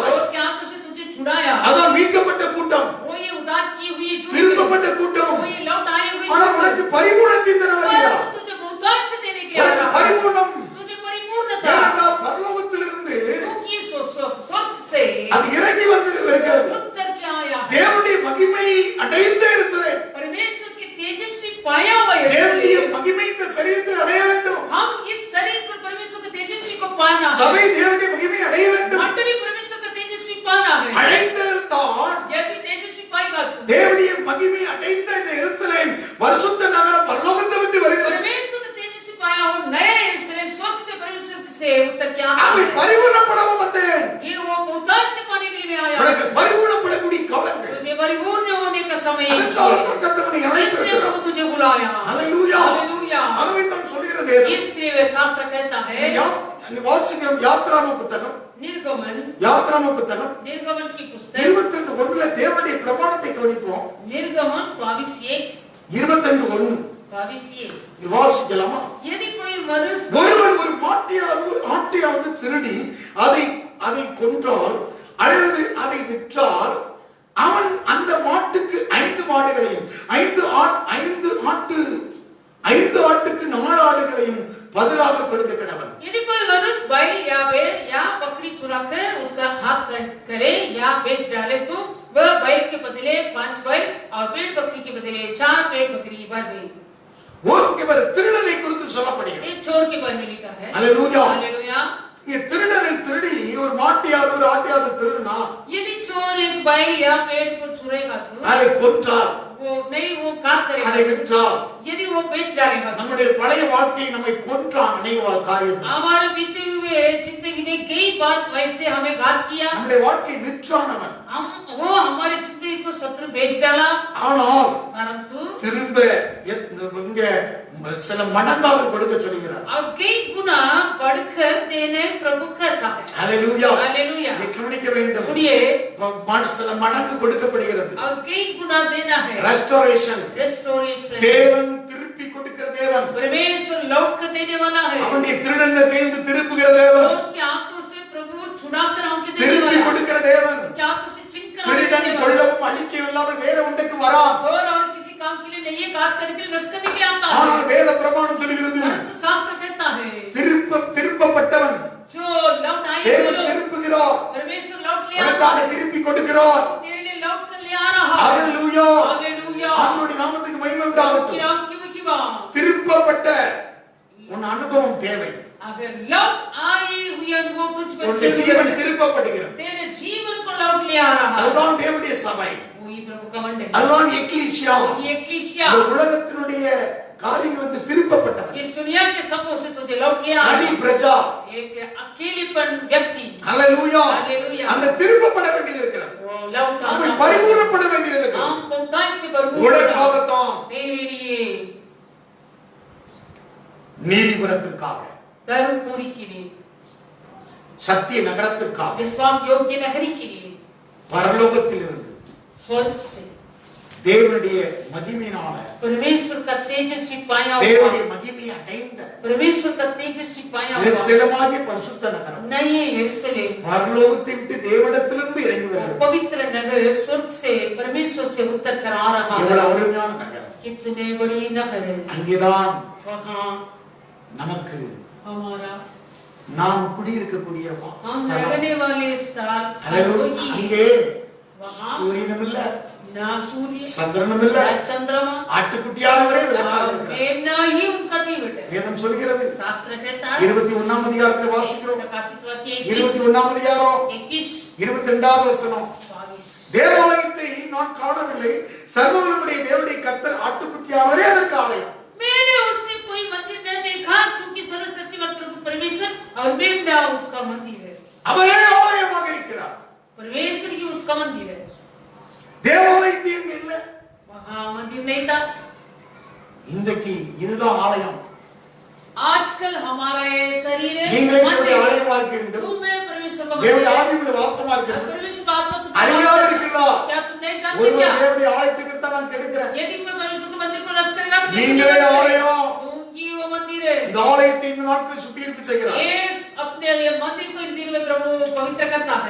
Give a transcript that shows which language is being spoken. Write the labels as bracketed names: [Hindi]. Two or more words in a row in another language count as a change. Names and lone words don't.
[Hindi] चोर के हाथों से तुझे छुड़ाया. [Tamil] அதான் மீட்கப்பட்ட கூட்டம், [Hindi] वो ये उद्धार की हुई जो [Tamil] திருப்பப்பட்ட கூட்டம். [Hindi] वो ये लौट आए हुए [Tamil] ஆனா உனக்கு பரிபூர்ணத்தின் தர வருகிறார். [Hindi] तुझे बहुतायत से देने के लिए आ [Tamil] உனக்கு [Hindi] रहा है. [Tamil] பரிபூர்ணம் [Hindi] तुझे परिपूर्णता. [Tamil] ஏனென்றால் பரலோகத்திலிருந்து [Hindi] क्योंकि स्वर्ग से [Tamil] அது இறங்கி வந்திருக்கிறது. [Hindi] उत्तर क्या आया है? [Tamil] தேவனுடைய மகிமை அடைந்த எருசலேம், [Hindi] परमेश्वर की तेजस्वी पाया हुआ [Tamil] தேவனுடைய [Hindi] यरूशलेम. [Tamil] மகிமை இந்த சரீரத்தில் அடைய வேண்டும். [Hindi] हम इस शरीर पर परमेश्वर के तेजस्वी को पाना है. [Tamil] சபை தேவனுடைய மகிமை அடைய வேண்டும். [Hindi] मंडली परमेश्वर का तेजस्वी पाना है. [Tamil] அடைந்ததுதான் [Hindi] यदि तेजस्वी पाएगा तो [Tamil] தேவனுடைய மகிமை அடைந்த இந்த எருசலேம் பரிசுத்த நகரம் பரலோகத்தை விட்டு வருகிறது. [Hindi] परमेश्वर का तेजस्वी पाया हो नया यरूशलेम स्वर्ग से परमेश्वर से उत्तर क्या आता [Tamil] அவை [Hindi] है? [Tamil] பரிபூர்ணப்படவும் வந்தேன். [Hindi] ये वो बहुतायत से पाने के लिए मैं आया. [Tamil] உனக்கு பரிபூர்ணப்படக்கூடிய காலங்கள் [Hindi] तुझे परिपूर्ण होने का समय है. [Tamil] அந்த காலத்தில் கர்த்தர் உன்னை [Hindi] इसलिए [Tamil] அழைத்திருக்கிறார். [Hindi] प्रभु तुझे बुलाया. [Tamil] ஹல்லேலூயா. [Hindi] हालेलुया. [Tamil] ஆகவே தான் சொல்கிறது [Hindi] इसलिए वे शास्त्र कहता है, [Tamil] வாசிக்கிறோம் யாத்ராம புத்தகம் [Hindi] निर्गमन [Tamil] யாத்ராம புத்தகம் [Hindi] निर्गमन की पुस्तक [Tamil] 22:1 தேவனுடைய பிரமாணத்தை கவனிப்போம். [Hindi] निर्गमन 22:1 [Tamil] 22:1 வாசிக்கலாமா? [Hindi] यदि कोई मनुष्य [Tamil] ஒருவன் ஒரு ஆட்டையாவது திருடி அதை கொன்றால் அல்லது அதை விற்றால் அவன் அந்த மாட்டுக்கு 5 மாடுகளையும் 5 ஆட்டுக்கு 4 ஆடுகளையும் பதிலாக கொடுக்க கடவன். [Hindi] यदि कोई मनुष्य बैल या भेड़ या बकरी चुराकर उसका हाथ करे या बेच डाले तो वह बैल के बदले 5 बैल और भेड़ बकरी के बदले 4 भेड़ बकरी भर दे. [Tamil] இவர் திருடனை குறித்து சொல்லப்படுகிறது. [Hindi] ये चोर के बारे में लिखा है. [Tamil] ஹல்லேலூயா. [Hindi] हालेलुया. [Tamil] இங்க திருடனை திருடி ஒரு மாட்டையாவது ஒரு ஆட்டையாவது திருடுனா [Hindi] यदि चोर एक बैल या भेड़ को चुराएगा तो [Tamil] அதை கொன்றால் [Hindi] वो नहीं, वो काट करेगा. [Tamil] அதை விற்றால் [Hindi] यदि वो बेच डालेगा तो [Tamil] நம்முடைய பழைய வாழ்க்கையை நம்மை கொன்றான் அநேக காரியத்தை. [Hindi] हमारे बीते हुए जिंदगी में कई बात वैसे हमें घात किया. [Tamil] நம்முடைய வாழ்க்கையை விற்றான் அவன். [Hindi] वो हमारे जिंदगी को शत्रु बेच डाला. [Tamil] ஆனால் [Hindi] परंतु [Tamil] திரும்ப இங்க சில மடங்காக கொடுக்க சொல்கிறார். [Hindi] और कई गुना बढ़कर देने प्रभु करता है. [Tamil] ஹல்லேலூயா. [Hindi] हालेलुया. [Tamil] இதை கவனிக்க வேண்டும். [Hindi] सुनिए, [Tamil] சில மடங்கு கொடுக்கப்படுகிறது. [Hindi] और कई गुना देना है. [Tamil] ரெஸ்டோரேஷன். [Hindi] रेस्टोरेशन. [Tamil] தேவன் திருப்பி கொடுக்கிற தேவன். [Hindi] परमेश्वर लौट कर देने वाला है. [Tamil] அவனுடைய திருடனை கையிலிருந்து திருப்புகிற தேவன். [Hindi] उनके हाथों से प्रभु छुड़ाकर हमको देने [Tamil] திருப்பி [Hindi] वाला है. [Tamil] கொடுக்கிற தேவன். [Hindi] उनके हाथों से छीनकर हमको [Tamil] திருடன் [Hindi] देने वाला है. [Tamil] கொள்ளவும் அழிக்கவும் இல்லாமல் வேற ஒன்றுக்கு வரான். [Hindi] चोर और किसी काम के लिए नहीं है, घात करने के लिए, नष्ट करने के लिए आता है. [Tamil] ஆனால் வேத பிரமாணம் சொல்கிறது [Hindi] परंतु शास्त्र कहता है [Tamil] திருப்பப்பட்டவன் [Hindi] जो लौट आए हुए [Tamil] தேவன் [Hindi] लोग [Tamil] திருப்புகிறார். [Hindi] परमेश्वर लौट ले आता [Tamil] உனக்காக [Hindi] है. [Tamil] திருப்பி கொடுக்கிறார். [Hindi] वो तेरे लिए लौट कर ले आ रहा है. [Tamil] ஹல்லேலூயா. [Hindi] हालेलुया. [Tamil] ஆண்டவருடைய நாமத்துக்கு மகிமை உண்டாகட்டும். [Hindi] कि नाम की महिमा. [Tamil] திருப்பப்பட்ட உன் அனுபவம் தேவை. [Hindi] अगर लौट आई हुई अनुभव तुझ पर [Tamil] உன்னுடைய [Hindi] जरूर [Tamil] ஜீவன் [Hindi] है. [Tamil] திருப்பப்படுகிறது. [Hindi] तेरे जीवन को लौट ले आ रहा है. [Tamil] அதுதான் தேவனுடைய சபை. [Hindi] वही प्रभु का उसका मंडली [Tamil] அதுதான் எக்லீசியா. [Hindi] ये एक्लीसिया [Tamil] இந்த உலகத்தினுடைய காரியங்களுக்கு திருப்பப்பட்டவர். [Hindi] इस दुनिया के सबों से तुझे लौट गया [Tamil] தனி பிரஜா. [Hindi] एक अकेलेपन व्यक्ति [Tamil] ஹalleluya. [Hindi] हालेलुया [Tamil] அந்த திருப்பப்பட வேண்டியது இருக்கிறது. [Hindi] वो लौटा [Tamil] நம்ம பரிபூரணப்பட வேண்டியது இருக்கிறது. [Hindi] हम बहुतायत से भरपूर [Tamil] உலகாகத்தான் [Hindi] मेरे लिए [Tamil] நீதிபுரத்திற்காக, [Hindi] धर्म पूरी के लिए [Tamil] சத்திய நகரத்திற்காக, [Hindi] विश्वास योग्य नगरी के लिए [Tamil] பரலோகத்திலிருந்து [Hindi] स्वर्ग से [Tamil] தேவனுடைய மகிமையினால, [Hindi] परमेश्वर का तेजस्वी पाया हुआ [Tamil] தேவனுடைய மகிமையை அடைந்த [Hindi] परमेश्वर का तेजस्वी पाया हुआ [Tamil] எருசலேமாகிய பரிசுத்த நகரம் [Hindi] नए यरूशलेम [Tamil] பரலோகத்தை விட்டு தேவனிடத்திலிருந்து இறங்கி வருகிறது. [Hindi] पवित्र नगर स्वर्ग से परमेश्वर से उतर कर आ रहा है [Tamil] எவ்வளவு அருமையான நகரம். [Hindi] कितने बड़ी नगर है [Tamil] அங்கேதான் [Hindi] वहाँ [Tamil] நமக்கு [Hindi] हमारा [Tamil] நாம் குடியிருக்கக்கூடிய [Hindi] हम रहने वाले स्थान [Tamil] ஹalleluya. [Hindi] वही [Tamil] அங்கே [Hindi] वहाँ [Tamil] சூரியனும் இல்ல, [Hindi] ना सूर्य [Tamil] சந்திரனும் இல்ல, [Hindi] ना चंद्रमा [Tamil] ஆட்டுக்குட்டியானவரே விளக்காக [Hindi] और [Tamil] இருக்கிறார். [Hindi] मेमना ही उनका दीवट है [Tamil] வேதம் சொல்கிறது. [Hindi] शास्त्र कहता है [Tamil] 21ஆம் அதிகாரத்தில் வாசிக்கிறோம். [Hindi] प्रकाशित वाक्य [Tamil] 21ஆம் அதிகாரம் [Hindi] 21 [Tamil] 22வது வசனம். [Hindi] 22 [Tamil] தேவாலயத்தை நான் காணவில்லை, சர்வவல்லமையுடைய தேவனுடைய கர்த்தர் ஆட்டுக்குட்டியானவரே அதற்கு ஆலயம். [Hindi] मैंने उसमें कोई मंदिर नहीं देखा क्योंकि सर्वशक्तिमान प्रभु परमेश्वर और मेमना उसका मंदिर है [Tamil] அவரே ஆலயமாக இருக்கிறார். [Hindi] परमेश्वर ही उसका मंदिर है [Tamil] தேவாலயத்தை எங்க இல்ல. [Hindi] वहाँ मंदिर नहीं था [Tamil] இன்றைக்கு இதுதான் ஆலயம். [Hindi] आजकल हमारा ये शरीर है [Tamil] நீங்களே தேவனுடைய [Hindi] मंदिर [Tamil] ஆலயமா இருக்க வேண்டும். [Hindi] तू मैं परमेश्वर का [Tamil] தேவனுடைய [Hindi] मंदिर [Tamil] ஆவியுள்ள வாசமா இருக்க வேண்டும். [Hindi] परमेश्वर का आत्मा तुझे [Tamil] அறியாத இருக்கீங்களா? [Hindi] क्या तुम नहीं जानते [Tamil] ஒருவர் [Hindi] क्या [Tamil] தேவனுடைய ஆலயத்துக்கு தான் நான் கெடுக்கிறேன். [Hindi] यदि कोई परमेश्वर के मंदिर को नष्ट करेगा तो [Tamil] நீங்களே ஆலயம். [Hindi] क्योंकि वो मंदिर है [Tamil] இந்த ஆலயத்தை இந்த நாட்களில் சுத்திகரிப்பு செய்கிறார். [Hindi] ये अपने लिए मंदिर को इन दिनों में प्रभु पवित्र करता है